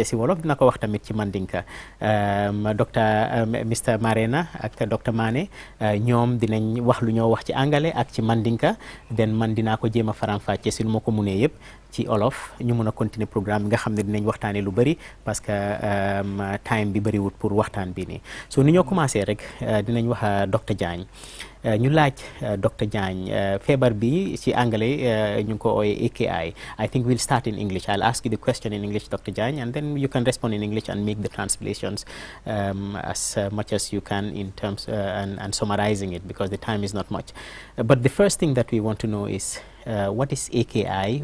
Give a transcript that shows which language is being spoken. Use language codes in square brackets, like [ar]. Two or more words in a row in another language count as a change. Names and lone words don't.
[wo] ci wolof dina ko wax tamit ci mandinka docteur Mr Marena ak docteur Mané ñoom dinañ wax lu ñoo wax ci anglais ak ci mandinka den man dinaa ko jéem a faram-fàcce ci lu ma ko munee yëpp ci olof ñu mun a [fr] continuer programme [wo] bi nga xam ne dinañ waxtaanee lu bëri [fr] parce que [wo] time bi bëriwut pour waxtaan bi nii so ni ñoo commencé rek dinañ wax docteur Diagne ñu laaj docteur Diagne feebar bi ci anglais ñu ngi ko ooyee AKI. [en] I think we'll start in English. I'll ask you the question in English, Dr. Diagne, and then you can respond in English and make the translations as much as you can in terms and summarizing it because the time is not much. But the first thing that we want to know is what is AKI?